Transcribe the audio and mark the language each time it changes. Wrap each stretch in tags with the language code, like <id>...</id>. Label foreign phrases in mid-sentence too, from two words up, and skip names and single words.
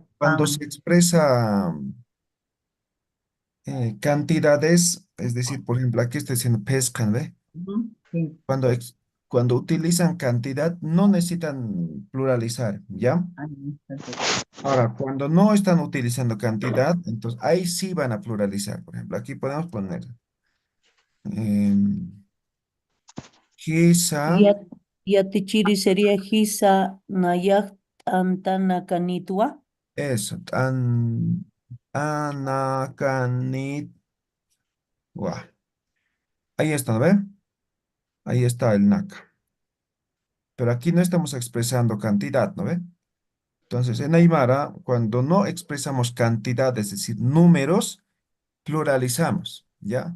<es>Cuando se expresa cantidades, es decir, por ejemplo, aquí está diciendo pescan, ¿ve? Ujú, sí. Cuando cuando utilizan cantidad no necesitan pluralizar, ¿ya? Ah, no, perfecto. Ahora, cuando no están utilizando cantidad, entonces ahí sí van a pluralizar. Por ejemplo, aquí podemos poner em, Hisa, Ya, yatichiri sería</es> <ay>Hisa Nayak Antana Kanitwa.</ay> <es>eso, anacanit, ahí está, ¿no ve? Ahí está el NACA. Pero aquí no estamos expresando cantidad, ¿no ve? Entonces, en Aymara, cuando no expresamos cantidad, es decir, números, pluralizamos, ¿ya?</es>